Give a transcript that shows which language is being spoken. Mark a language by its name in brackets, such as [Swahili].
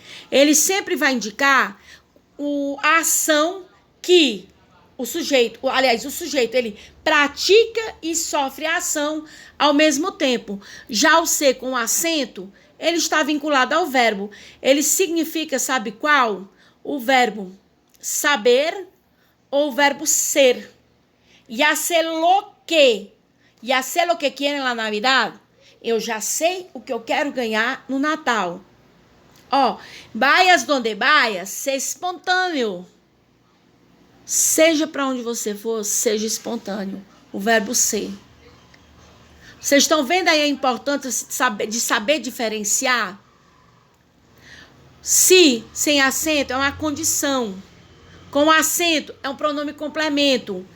[Portuguese] Ele sempre vai indicar a ação que o sujeito, ele pratica e sofre a ação ao mesmo tempo. Já o ser com acento, ele está vinculado ao verbo. Ele significa, sabe qual? O verbo saber ou o verbo ser. [Spanish] Ya sé lo que quieren la Navidad. [Portuguese] Eu já sei o que eu quero ganhar no Natal. [Spanish] Ó, vayas donde vayas, [Portuguese] seja espontâneo. Seja para onde você for, seja espontâneo. O verbo ser. Vocês estão vendo aí a importância de saber diferenciar? Se, sem acento, é uma condição. Com acento, é um pronome complemento.